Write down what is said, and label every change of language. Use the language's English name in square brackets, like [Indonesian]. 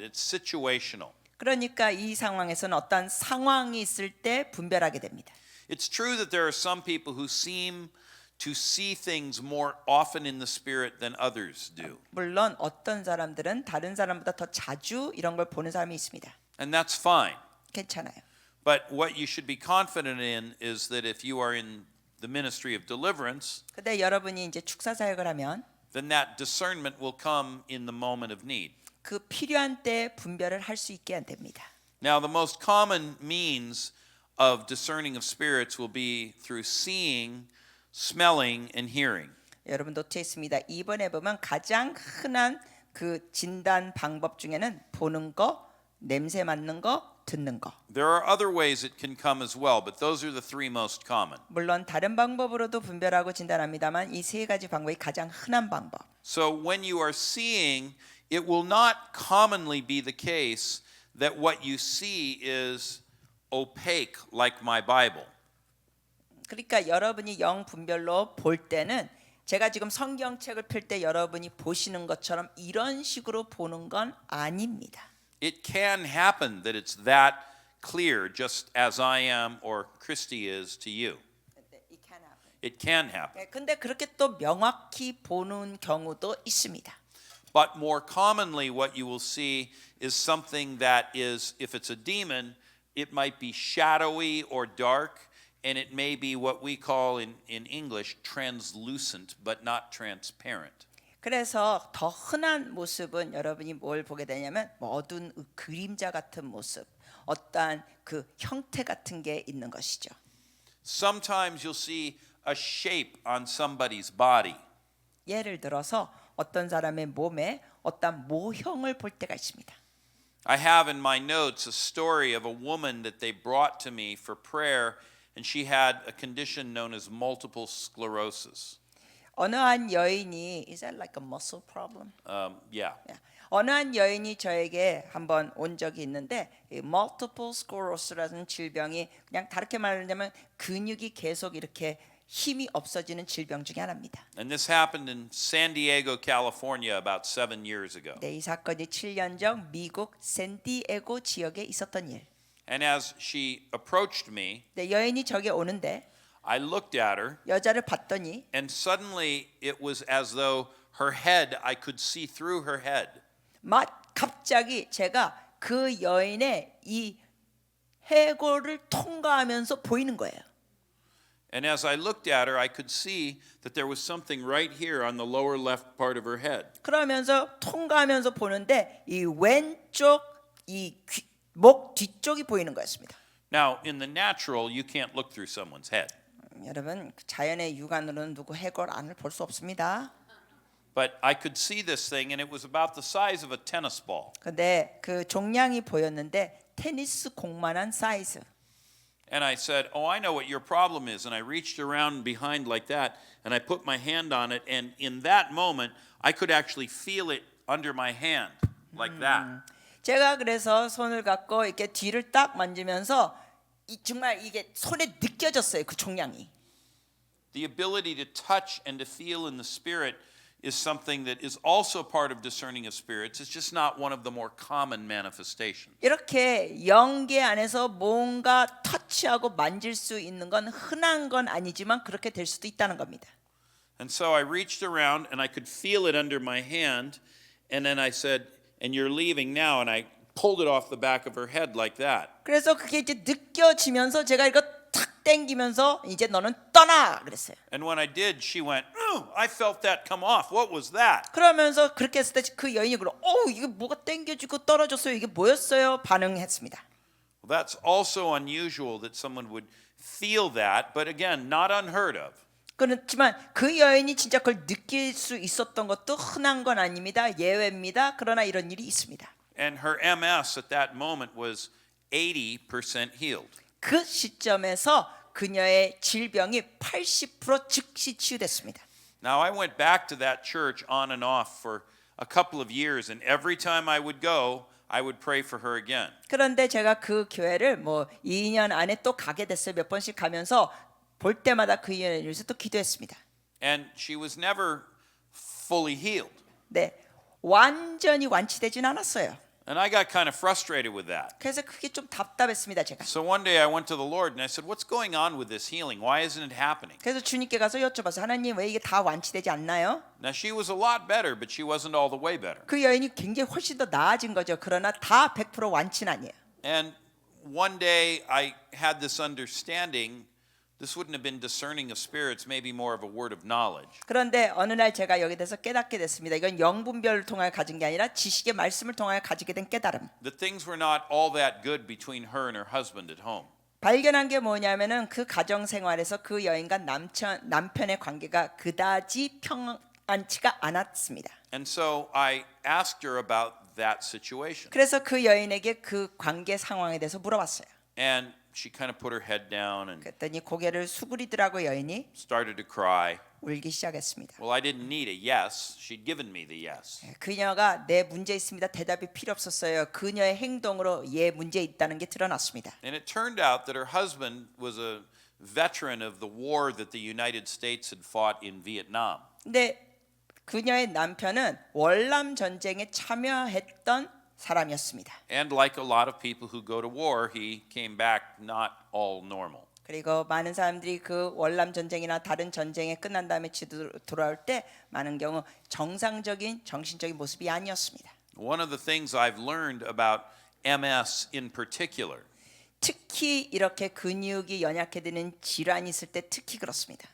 [English] It's situational. [Korean] 그러니까 이 상황에서는 어떤 상황이 있을 때 분별하게 됩니다. [English] It's true that there are some people who seem to see things more often in the spirit than others do. [Korean] 물론 어떤 사람들은 다른 사람보다 더 자주 이런 걸 보는 사람이 있습니다. [English] And that's fine. [Korean] 괜찮아요. [English] But what you should be confident in is that if you are in the ministry of deliverance, [Korean] 근데 여러분이 이제 축사 사역을 하면 [English] then that discernment will come in the moment of need. [Korean] 그 필요한 때 분별을 할 수 있게 됩니다. [English] Now, the most common means of discerning of spirits will be through seeing, smelling, and hearing. [Korean] 여러분 노트에 있습니다. 2번에 보면 가장 흔한 그 진단 방법 중에는 보는 거, 냄새 맡는 거, 듣는 거. [English] There are other ways it can come as well, but those are the three most common. [Korean] 물론 다른 방법으로도 분별하고 진단합니다만 이 세 가지 방법이 가장 흔한 방법. [English] So when you are seeing, it will not commonly be the case that what you see is opaque like my Bible. [Korean] 그러니까 여러분이 영 분별로 볼 때는 제가 지금 성경책을 펼 때 여러분이 보시는 것처럼 이런 식으로 보는 건 아닙니다. [English] It can happen that it's that clear, just as I am or Christy is to you. It can happen. [Korean] 근데 그렇게 또 명확히 보는 경우도 있습니다. [English] But more commonly, what you will see is something that is, if it's a demon, it might be shadowy or dark, and it may be what we call in English translucent, but not transparent. [Korean] 그래서 더 흔한 모습은 여러분이 뭘 보게 되냐면 어두운 그림자 같은 모습, 어떠한 그 형태 같은 게 있는 것이죠. [English] Sometimes you'll see a shape on somebody's body. [Korean] 예를 들어서 어떤 사람의 몸에 어떤 모형을 볼 때가 있습니다. [English] I have in my notes a story of a woman that they brought to me for prayer, and she had a condition known as multiple sclerosis. [Korean] 어느 한 여인이 [English] is that like a muscle problem? Yeah. [Korean] 어느 한 여인이 저에게 한번 온 적이 있는데 이 multiple sclerosis라는 질병이 그냥 다르게 말하자면 근육이 계속 이렇게 힘이 없어지는 질병 중에 하나입니다. [English] And this happened in San Diego, California about 7 years ago. [Korean] 네, 이 사건이 7년 전 미국 샌디에고 지역에 있었던 일. [English] And as she approached me, [Korean] 네, 여인이 저게 오는데 [English] I looked at her, [Korean] 여자를 봤더니 [English] and suddenly it was as though her head, I could see through her head. [Korean] 갑자기 제가 그 여인의 이 해골을 통과하면서 보이는 거예요. [English] And as I looked at her, I could see that there was something right here on the lower left part of her head. [Korean] 그러면서 통과하면서 보는데 이 왼쪽 이 목 뒤쪽이 보이는 거였습니다. [English] Now, in the natural, you can't look through someone's head. [Korean] 여러분, 자연의 육안으로는 누구 해골 안을 볼 수 없습니다. [English] But I could see this thing, and it was about the size of a tennis ball. [Korean] 근데 그 종량이 보였는데 테니스 공만한 사이즈. [English] And I said, "Oh, I know what your problem is." And I reached around behind like that, and I put my hand on it, and in that moment, I could actually feel it under my hand, like that. [Korean] 제가 그래서 손을 갖고 이렇게 뒤를 딱 만지면서 정말 이게 손에 느껴졌어요. 그 종량이. [English] The ability to touch and to feel in the spirit is something that is also part of discerning of spirits. It's just not one of the more common manifestations. [Korean] 이렇게 영계 안에서 뭔가 터치하고 만질 수 있는 건 흔한 건 아니지만 그렇게 될 수도 있다는 겁니다. [English] And so I reached around and I could feel it under my hand, and then I said, "And you're leaving now." And I pulled it off the back of her head like that. [Korean] 그래서 그게 이제 느껴지면서 제가 이거 탁 당기면서 이제 너는 떠나 그랬어요. [English] And when I did, she went, "Oh, I felt that come off. What was that?" [Korean] 그러면서 그렇게 했을 때 그 여인이 그러, 이게 뭐가 당겨지고 떨어졌어요. 이게 뭐였어요? 반응했습니다. [English] Well, that's also unusual that someone would feel that, but again, not unheard of. [Korean] 그렇지만 그 여인이 진짜 그걸 느낄 수 있었던 것도 흔한 건 아닙니다. 예외입니다. 그러나 이런 일이 있습니다. [English] And her MS at that moment was 80% healed. [Korean] 그 시점에서 그녀의 질병이 80% 즉시 치유됐습니다. [English] Now I went back to that church on and off for a couple of years, and every time I would go, I would pray for her again. [Korean] 그런데 제가 그 교회를 뭐 2년 안에 또 가게 됐어요. 몇 번씩 가면서 볼 때마다 그 여인을 위해서 또 기도했습니다. [English] And she was never fully healed. [Korean] 네, 완전히 완치되진 않았어요. [English] And I got kind of frustrated with that. [Korean] 그래서 그게 좀 답답했습니다, 제가. [English] So one day I went to the Lord and I said, "What's going on with this healing? Why isn't it happening?" [Korean] 그래서 주님께 가서 여쭤봤어요. 하나님 왜 이게 다 완치되지 않나요? [English] Now she was a lot better, but she wasn't all the way better. [Korean] 그 여인이 굉장히 훨씬 더 나아진 거죠. 그러나 다 100% 완치는 아니에요. [English] And one day I had this understanding. This wouldn't have been discerning of spirits, maybe more of a word of knowledge. [Korean] 그런데 어느 날 제가 여기 대해서 깨닫게 됐습니다. 이건 영분별을 통하여 가진 게 아니라 지식의 말씀을 통하여 가지게 된 깨달음. [English] That things were not all that good between her and her husband at home. [Korean] 발견한 게 뭐냐면은 그 가정 생활에서 그 여인과 남편의 관계가 그다지 평안치가 않았습니다. [English] And so I asked her about that situation. [Korean] 그래서 그 여인에게 그 관계 상황에 대해서 물어봤어요. [English] And she kind of put her head down and [Korean] 그랬더니 고개를 수그리더라고 여인이 [English] started to cry. [Korean] 울기 시작했습니다. [English] Well, I didn't need a yes. She'd given me the yes. [Korean] 그녀가 내 문제 있습니다. 대답이 필요 없었어요. 그녀의 행동으로 얘 문제 있다는 게 드러났습니다. [English] And it turned out that her husband was a veteran of the war that the United States had fought in Vietnam. [Korean] 근데 그녀의 남편은 월남 전쟁에 참여했던 사람이었습니다. [English] And like a lot of people who go to war, he came back not all normal. [Korean] 그리고 많은 사람들이 그 월남 전쟁이나 다른 전쟁에 끝난 다음에 돌아올 때 많은 경우 정상적인 정신적인 모습이 아니었습니다. [English] One of the things I've learned about MS in particular, [Korean] 특히 이렇게 근육이 연약해지는 질환이 있을 때 특히 그렇습니다.